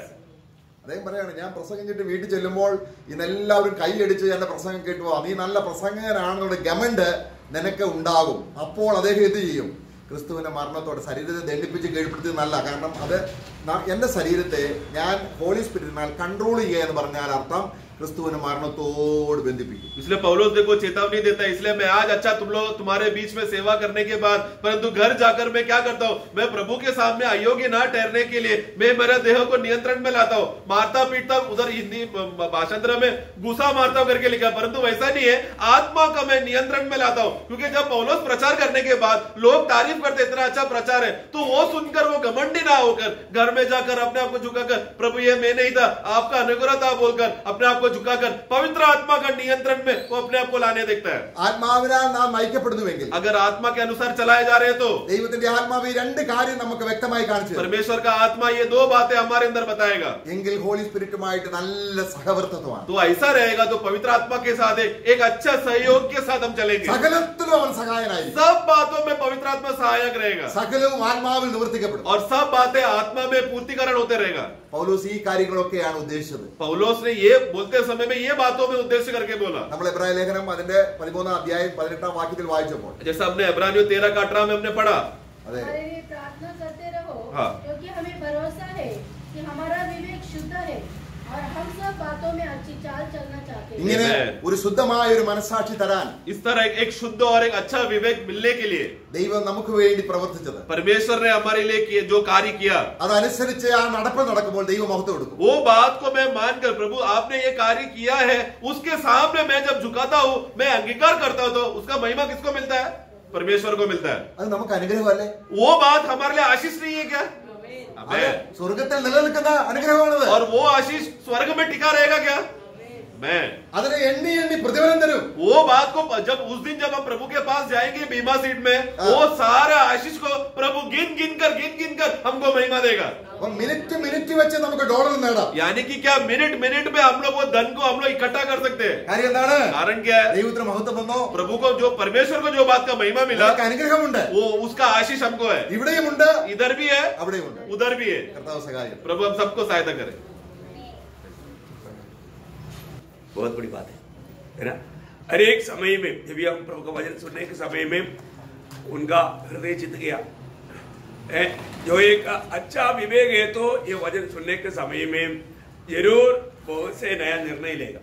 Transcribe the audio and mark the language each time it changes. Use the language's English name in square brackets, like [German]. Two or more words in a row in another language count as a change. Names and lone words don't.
[Malayalam] അദ്ദേഹം പറയാണ്, ഞാൻ പ്രസംഗിച്ചിട്ട് വീട്ടിൽ ചെല്ലുമ്പോൾ ഇന്നെല്ലാവരും കൈയടിച്ച് എന്റെ പ്രസംഗം കേട്ടുപോ, നീ നല്ല പ്രസംഗകനാണെന്നുള്ള ഗമന്റ് നിനക്ക് ഉണ്ടാകും. അപ്പോൾ അദ്ദേഹം എന്ത് ചെയ്യും? ക്രിസ്തുവിന്റെ മരണത്തോടെ ശരീരത്തെ ദണ്ഡിപ്പിച്ച് കീഴ്പ്പെടുത്തി നല്ല, കാരണം അത് എന്റെ ശരീരത്തെ ഞാൻ [English] holy spirit [Malayalam] കൺട്രോൾ ചെയ്യുക എന്ന് പറഞ്ഞാൽ അർത്ഥം ക്രിസ്തുവിനെ മരണത്തോട് ബന്ധിപ്പിക്കി. [Hindi] इसलिए पौलुस देखो चेतावनी देता है, इसलिए मैं आज अच्छा तुम लोग तुम्हारे बीच में सेवा करने के बाद परंतु घर जाकर मैं क्या करता हूँ, मैं प्रभु के सामने अयोग्य ना ठहरने के लिए मैं मेरे देह को नियंत्रण में लाता हूँ, मारता पीटता हूँ. उधर हिंदी भाषांतर में गुस्सा मारता हूँ करके लिखा, परंतु वैसा नहीं है, आत्मा का मैं नियंत्रण में लाता हूँ. क्योंकि जब पौलुस प्रचार करने के बाद लोग तारीफ करते इतना अच्छा प्रचार है, तो वो सुनकर वो घमंडी ना होकर घर में जाकर अपने आप को झुकाकर प्रभु ये मैं नहीं था आपका अनुग्रह था बोलकर अपने आप को झुकाकर पवित्र आत्मा का नियंत्रण में वो अपने आप को लाने देखता है. [Malayalam] ആത്മാവിനാൽ നാം നയിക്കപ്പെടുന്നുവെങ്കിൽ, [Hindi] अगर आत्मा के अनुसार चलाए जा रहे हैं तो [Malayalam] ദൈവത്തിന്റെ ആത്മാവ് ഈ രണ്ട് കാര്യം നമുക്ക് വ്യക്തമായി കാണിച്ചു തരും. [Hindi] परमेश्वर का आत्मा ये दो बातें हमारे अंदर बताएगा. [Malayalam] എങ്കിൽ [English] holy spirit [Malayalam] നല്ല സഹവർത്തിത്വമാണ്. [Hindi] तो ऐसा रहेगा तो पवित्र आत्मा के साथ एक अच्छा सहयोग के साथ हम चलेंगे. [Malayalam] സകലത്തിലും അവൻ സഹായനായിരിക്കും. [Hindi] सब बातों में पवित्र आत्मा सहायक रहेगा [Malayalam] സകലവും ആത്മാവിൽ നിവർത്തിക്കപ്പെടും. [Hindi] और सब बातें आत्मा में पूर्तिकरण होते रहेगा. [Malayalam] പൗലോസ് ഈ കാര്യങ്ങളൊക്കെയാണ് ഉദ്ദേശിച്ചത്. [Hindi] पौलुस ने ये बोलते समय में ये बातों में उद्देश्य करके बोला. [Malayalam] നമ്മൾ എബ്രായ ലേഖനം അതിന്റെ 13 അധ്യായം 18 വാക്യത്തിൽ വായിച്ചപ്പോൾ, [Hindi] जैसा हमने इब्रानियों 13 का 18 में हमने पढ़ा, [Malayalam] അതെ, [Hindi] हमारे लिए प्रार्थना करते रहो, हाँ। क्योंकि हमें भरोसा है कि हमारा विवेक शुद्ध है और हम सब बातों में अच्छी चाल चलना चाहते हैं. [Malayalam] ഇങ്ങനെ ഒരു ശുദ്ധമായ ഒരു മനസ്സാക്ഷി തരാൻ [Hindi] इस तरह एक शुद्ध और एक अच्छा विवेक मिलने के लिए [Malayalam] ദൈവം നമുക്ക് വേണ്ടി പ്രവർത്തിച്ചത്. [Hindi] परमेश्वर ने हमारे लिए जो कार्य किया, [Malayalam] അതനുസരിച്ച് ആ നടപ്പ് നടക്കുമ്പോൾ ദൈവം മഹത്വം കൊടുക്കും. [Hindi] वो बात को मैं मानकर प्रभु आपने ये कार्य किया है उसके सामने मैं जब झुकाता हूँ, मैं अंगीकार करता हूँ, तो उसका महिमा किसको मिलता है? परमेश्वर को मिलता है. [Malayalam] അത് നമുക്ക് അനുഗ്രഹമല്ലേ? [Hindi] वो बात हमारे लिए आशीष नहीं है क्या? [Malayalam] അത് സ്വർഗത്തിൽ നിലനിൽക്കുന്ന അനുഗ്രഹമാണത്. [Hindi] और वो आशीष स्वर्ग में टिका रहेगा क्या? मैं [Malayalam] അതിനെ എണ്ണി എണ്ണി പ്രതിഫലം തരും. [Hindi] वो बात को जब उस दिन जब हम प्रभु के पास जाएंगे बीमा सीट में, वो सारा आशीष को प्रभु गिन गिन कर हमको महिमा देगा. [Malayalam] മിനിറ്റ് മിനിറ്റ് വെച്ച് നമുക്ക് ഡോളർ നേടാം. [Hindi] यानी कि क्या मिनट मिनट में हम लोग वो धन को हम लोग इकट्ठा कर सकते हैं. [Malayalam] കാര്യം എന്താണ്? [Hindi] कारण क्या है? [Malayalam] ദൈവത്തിന് മഹത്വം വന്നോ? [Hindi] प्रभु को जो परमेश्वर को जो बात का महिमा मिला, [Malayalam] നമുക്ക് അനുഗ്രഹമുണ്ട്. [Hindi] वो उसका आशीष हमको है. [Malayalam] ഇവിടെയുമുണ്ട്, [Hindi] इधर भी है, [Malayalam] അവിടെയുമുണ്ട്. [Hindi] उधर भी है. [Malayalam] കർത്താവ് സഹായം. [Hindi] प्रभु हम सबको सहायता करे. बहुत बड़ी बात है ना. हर एक समय में जब हम प्रभु का वचन सुनने के समय में उनका हृदय जीत गया है. जो एक अच्छा विवेक है तो ये वचन सुनने के समय में जरूर बहुत से नया निर्णय लेगा.